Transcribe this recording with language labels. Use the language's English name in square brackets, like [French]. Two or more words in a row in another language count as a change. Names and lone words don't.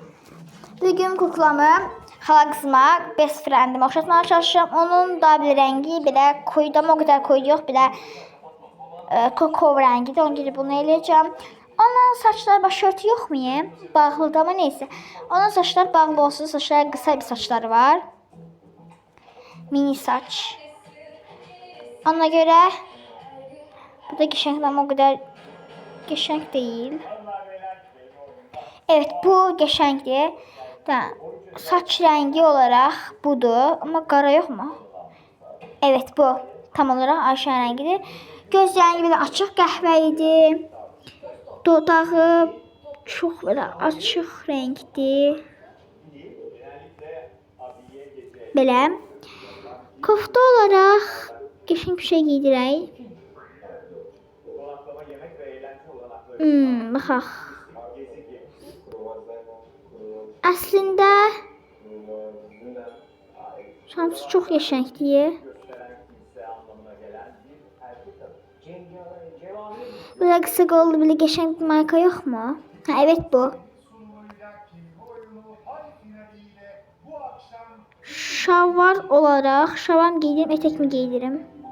[Azerbaijani] Bugün kuklamı xala qızıma, [English] best friendime [Azerbaijani] oxşatmaya çalışacağım. [Turkish] Onun da bir rengi belə koyu, ama o kadar koyu yox, belə kokov rengidir. Onun gibi bunu eləyəcəm. Onun saçları başörtü yox mu? [Azerbaijani] Bağlıdır ama neyse. [Turkish] Onun saçları bağlı olsun. Saçları kısa bir saçları var. Mini saç. Ona göre bu da geçenk ama o kadar geçenk değil. Evet, bu geçenkdir. Saç rengi olarak budur ama qara yok mu? Evet, bu tam olarak Ayşe rengidir. [Azerbaijani] Göz rengi belə açıq qəhvə idi. Dodağı çox belə açıq rəngdir. Belə. [Turkish] Kofta olarak geçen bir şey giydirək. [Azerbaijani] Baxaq. Əslində şamsı çox qəşəngdir. [Turkish] Böyle kısa qollu belə qəşəng bir marka yok mu? Ha, evet bu. Şalvar olarak şalvar giydirim, etek mi giydirim?